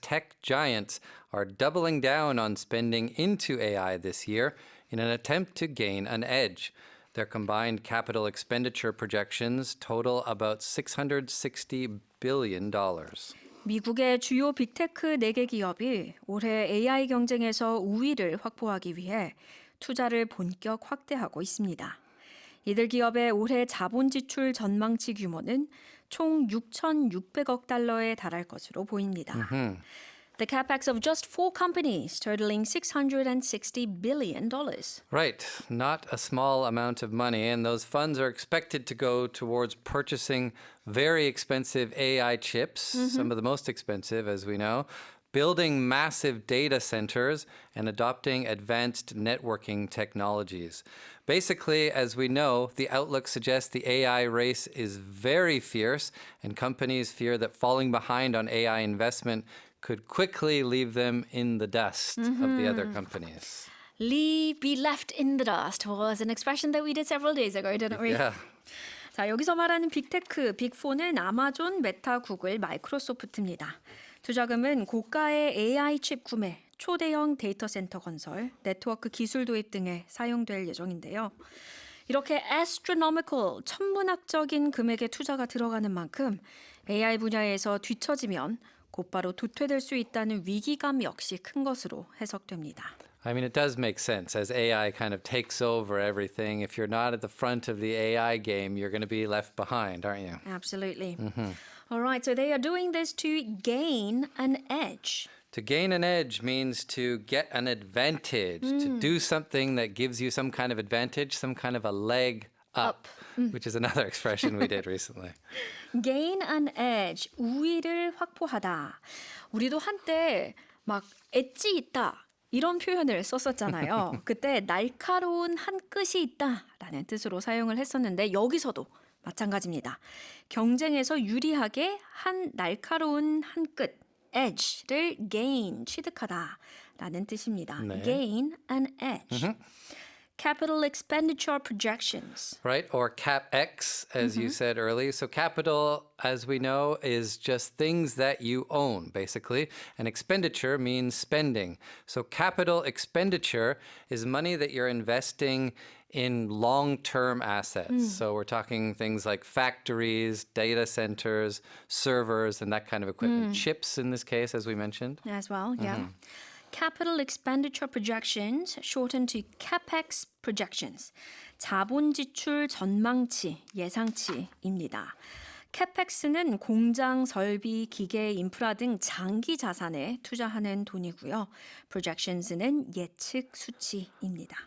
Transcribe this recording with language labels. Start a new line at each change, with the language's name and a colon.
English: tech giants are doubling down on spending into AI this year in an attempt to gain an edge. Their combined capital expenditure projections total about $660 billion.
Korean: 미국의 주요 빅테크 4개 기업이 올해 AI 경쟁에서 우위를 확보하기 위해 투자를 본격 확대하고 있습니다. 이들 기업의 올해 자본 지출 전망치 규모는 총 6,600억 달러에 달할 것으로 보입니다.
English: The capex of just 4 companies totaling $660 billion. Right, not a small amount of money, and those funds are expected to go towards purchasing very expensive AI chips, some of the most expensive, as we know, building massive data centers, and adopting advanced networking technologies. Basically, as we know, the outlook suggests the AI race is very fierce, and companies fear that falling behind on AI investment could quickly leave them in the dust of the other companies. Be left in the dust was an expression that we did several days ago, didn't we? Yeah.
Korean: 자, 여기서 말하는 빅테크, 빅4는 아마존, 메타, 구글, 마이크로소프트입니다. 투자금은 고가의 AI 칩 구매, 초대형 데이터 센터 건설, 네트워크 기술 도입 등에 사용될 예정인데요. 이렇게 astronomical, 천문학적인 금액의 투자가 들어가는 만큼 AI 분야에서 뒤처지면 곧바로 도태될 수 있다는 위기감 역시 큰 것으로 해석됩니다.
English: I mean, it does make sense as AI kind of takes over everything. If you're not at the front of the AI game, you're going to be left behind, aren't you? Absolutely. All right, so they are doing this to gain an edge. To gain an edge means to get an advantage, to do something that gives you some kind of advantage, some kind of a leg up, which is another expression we did recently. Gain an edge,
Korean: 우위를 확보하다. 우리도 한때 막 엣지 있다 이런 표현을 썼었잖아요. 그때 날카로운 한 끝이 있다라는 뜻으로 사용을 했었는데 여기서도 마찬가지입니다. 경쟁에서 유리하게 한 날카로운 한 끝, edge를 gain, 취득하다라는 뜻입니다. 네.
English: Gain an edge. Capital expenditure projections. Right, or CapEx, as you said earlier. So capital, as we know, is just things that you own, basically. And expenditure means spending. So capital expenditure is money that you're investing in long-term assets. So we're talking things like factories, data centers, servers, and that kind of equipment. Chips, in this case, as we mentioned. As well, yeah. Capital expenditure projections, shortened to CapEx projections.
Korean: 자본 지출 전망치, 예상치입니다. CapEx는 공장, 설비, 기계, 인프라 등 장기 자산에 투자하는 돈이고요. projections는 예측 수치입니다.